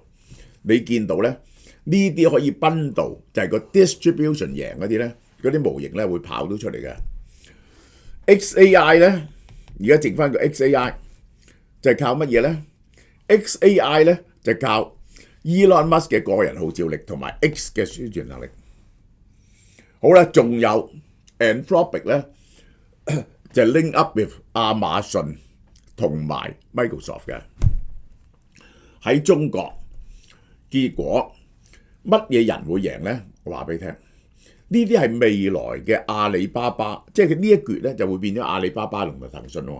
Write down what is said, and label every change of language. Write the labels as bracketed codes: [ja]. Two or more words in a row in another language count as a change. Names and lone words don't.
[yue] 你見到咧呢啲可以 bundle 就係個 distribution 贏嗰啲咧，嗰啲模型咧會跑到出嚟嘅。XAI 咧而家剩翻個 XAI。就係靠乜嘢咧 ？XAI 咧就靠 Elon Musk 嘅個人號召力同埋 X 嘅宣傳能力。好啦，仲有 Anthropic 咧，就 [en] link up with [yue] 亞馬遜同埋 Microsoft 嘅。喺中國，結果乜嘢人會贏咧？我話俾你聽，呢啲係未來嘅阿里巴巴，即係佢呢一橛咧就會變咗阿里巴巴同埋騰訊喎。